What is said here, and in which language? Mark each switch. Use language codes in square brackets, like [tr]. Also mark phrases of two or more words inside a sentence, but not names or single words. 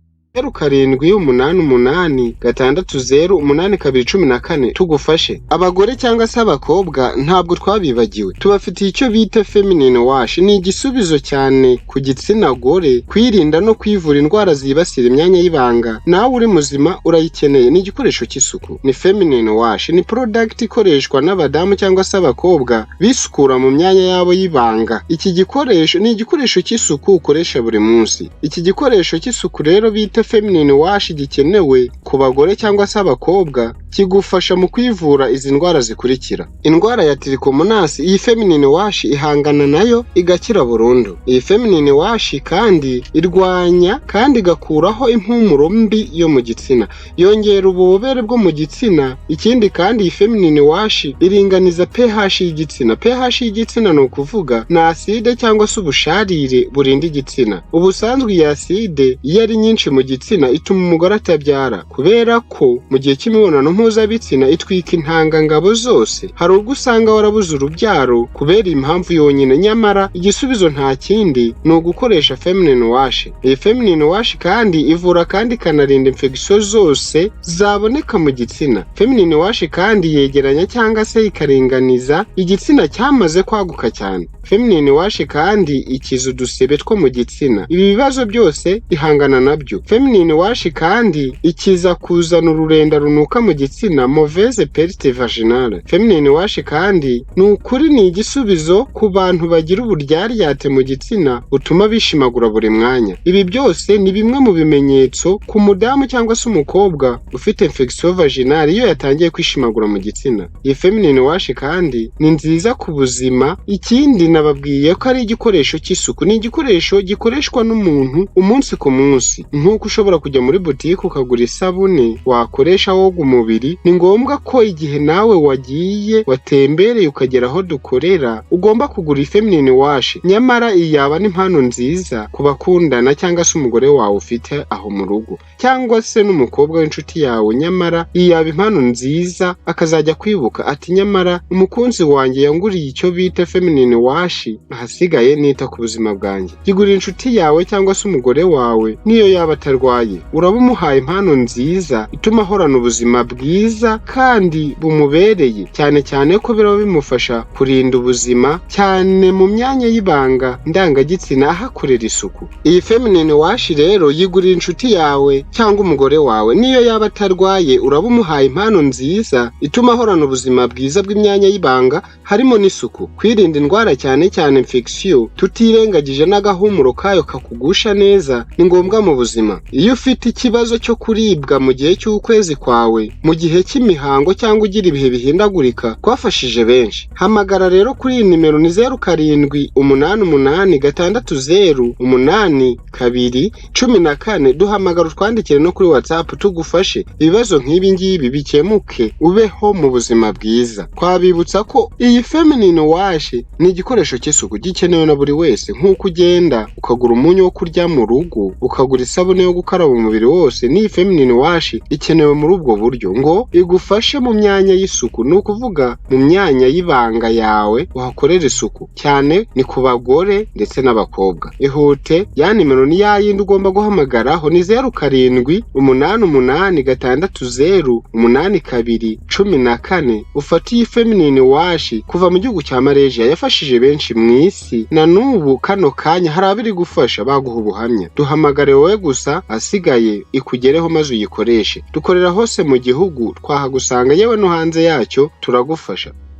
[rw] 0788608214 tugufashe. Abagore cyangwa se abakobwa ntabwo twabibagiwe, tubafitiye icyo bita [en] feminine wash. [rw] Ni igisubizo cyane ku gitsina gore kwirinda no kwivura indwara zibasira imyanya y'ibanga. Nawe uri muzima urayikeneye, ni igikoresho cy'isuku. Ni [en] feminine wash, [rw] ni product ikoreshwa n'abadamu cyangwa se abakobwa bisukura mu myanya yabo y'ibanga. Iki gikoresho ni igikoresho cy'isuku ukoresha buri munsi. Iki gikoresho cy'isuku rero bita [en] feminine wash [rw] gikenewe ku bagore cyangwa se abakobwa, kigufasha mu kwivura izi ndwara zikurikira. Indwara ya trichomonas, iyi [en] feminine wash [rw] ihangana nayo igakira burundu. Iyi [en] feminine wash [rw] kandi irwanya kandi igakuraho impumuro mbi yo mu gitsina, yongera ububobere bwo mu gitsina. Ikindi kandi iyi [en] feminine wash [rw] iringaniza pH y'igitsina. pH y'igitsina ni ukuvuga na ACIDE cyangwa se ubusharire burinda igitsina. Ubusanzwe iyi ACIDE iyo ari nyinshi mu gitsina ituma umugore atabyara, kubera ko mu gihe cy'imibonano mpuzabitsina itwika intangangabo zose. Hari ubwo usanga warabuze urubyaro kubera impamvu yonyine, nyamara igisubizo nta kindi ni ugukoresha [en] feminine wash. [rw] Iyi [en] feminine wash [rw] kandi ivura kandi ikanarinda infection zose zaboneka mu gitsina. [en] Feminine wash [rw] kandi yegeranya cyangwa se ikaringaniza igitsina cyamaze kwaguka cyane. [en] Feminine wash [rw] kandi ikiza udusebe two mu gitsina. Ibi bibazo byose ihangana nabyo. [en] Feminine wash [rw] kandi ikiza kuzana ururenda runuka mu gitsina, [fr] mauvaise perte vaginale. [en] Feminine wash [rw] kandi ni ukuri ni igisubizo ku bantu bagira uburyaryate mu gitsina butuma bishimagura buri mwanya. Ibi byose ni bimwe mu bimenyetso ku mudamu cyangwa se umukobwa ufite [fr] infection vaginale [rw] iyo yatangiye kwishimagura mu gitsina. Iyi [en] feminine wash [rw] kandi ni nziza ku buzima. Ikindi nababwiye ko ari igikoresho cy'isuku, ni igikoresho gikoreshwa n'umuntu umunsi ku munsi. Nk'uko ushobora kujya muri butike ukagura isabune wakoresha woga umubiri, ni ngombwa ko igihe nawe wagiye watembereye ukagera aho dukorera ugomba kugura [en] feminine wash. [rw] Nyamara iyi yaba n'impano nziza ku bakundana cyangwa se umugore wawe ufite aho mu rugo cyangwa se n'umukobwa w'inshuti yawe. Nyamara iyi yaba impano nziza akazajya kwibuka ati nyamara umukunzi wanjye yanguriye icyo bita [en] feminine wash, [rw] ahasigaye nita ku buzima bwanjye. Gigurira inshuti yawe cyangwa se umugore wawe, niyo yaba atarwaye uraba umuhaye impano nziza ituma ahorana ubuzima bwiza kandi bumubereye, cyane cyane ko biraba bimufasha kurinda ubuzima cyane mu myanya y'ibanga ndangagitsina ahakorera isuku. Iyi [en] feminine wash [rw] rero yigurira inshuti yawe cyangwa umugore wawe, niyo yaba atarwaye uraba umuhaye impano nziza ituma ahorana ubuzima bwiza bw'imyanya y'ibanga harimo n'isuku. Kwirinda indwara cyane cyane infection tutirengagije n'agahumuro kayo kakugusha neza ni ngombwa mu buzima. Iyo ufite ikibazo cyo kuribwa mu gihe cy'ukwezi kwawe, mu gihe cy'imihango cyangwa ugira ibihe bihindagurika, kwafashije benshi. Hamagara rero kuri iyi nimero ni 0788608214. Duhamagara utwandikire no kuri WhatsApp tugufashe ibibazo nk'ibi ngibi bikemuke ubeho mu buzima bwiza. Twabibutsa ko iyi [en] feminine wash [rw] ni igikoresho cy'isuku gikenewe na buri wese. Nk'uko ugenda ukagura umunyu wo kurya mu rugo, ukagura isabune yo gukaraba umubiri wose, ni [en] feminine wash [rw] ikenewe muri ubwo buryo ngo igufashe mu myanya y'isuku. Ni ukuvuga mu myanya y'ibanga yawe uhakorera isuku, cyane ni ku bagore ndetse n'abakobwa. Ihute, ya nimero ni yayindi ugomba guhamagaraho, ni 0788608214. Ufate iyi [en] feminine wash [rw] kuva mu gihugu cya Malaysia, yafashije benshi mu isi, na n'ubu kano kanya hari abiri gufasha baguha ubuhamya. Duhamagare wowe gusa, asigaye ikugereho maze uyikoreshe. Dukorera hose mu gihugu, twahagusanga yewe no hanze yacyo turagufasha.